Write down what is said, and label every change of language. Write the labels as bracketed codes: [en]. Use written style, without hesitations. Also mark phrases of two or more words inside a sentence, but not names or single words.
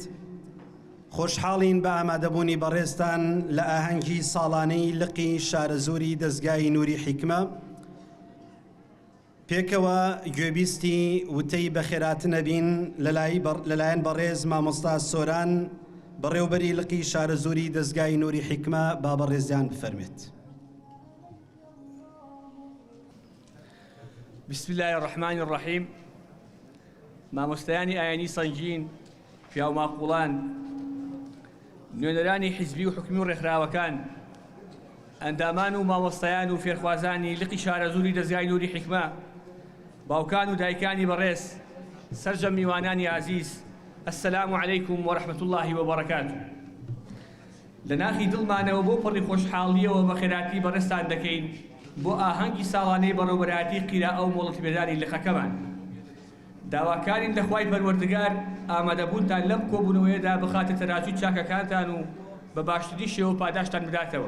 [ckb] خۆشحاڵین بە ئامادەبوونی بەڕێزتان لە ئاهەنگی ساڵانەی لقی شارەزۆری دەستگای نووری حیکمە. پێکەوە گوێبیستی وتەی بەخێراتنە بین لەلایەن بەڕێز مامۆستا سۆران، بەڕێوبەری لقی شارەزۆری دەستگای نووری حیکمە، با بەڕێزیان بفەرمێت. [ar] بسم الله الرحمن الرحيم. [ckb] مامۆستایانی ئایانی سەنگین، پیاو ماقوڵان، نوێنەرانی حیزبی و حکومی و ڕێکخراوەکان، ئەندامان و مامۆستایان و فێرخوازانی لقی شارەزۆری دەستگای نووری حیکمە، باوکان و دایکانی بەڕێز، سەرجەم میوانانی عزیز، [ar] السلام علیکم ورحمة الله وبركاته. [ckb] لە ناخی دڵمانەوە بۆ پڕی خۆشحاڵیەوە بە خێراتی بەڕێزتان دەکەین بۆ ئاهەنگی ساڵانەی بەڕێوەبەرایەتی قیراءە و مۆڵەتی بێداری لقەکەمان. داواکارین لە خوای پەروەردگار ئامادەبوونتان لەم کۆبوونەوەیەدا بخاتە تەراجوی چاکەکانتان و بە باشترین شێوە پاداشتان بداتەوە.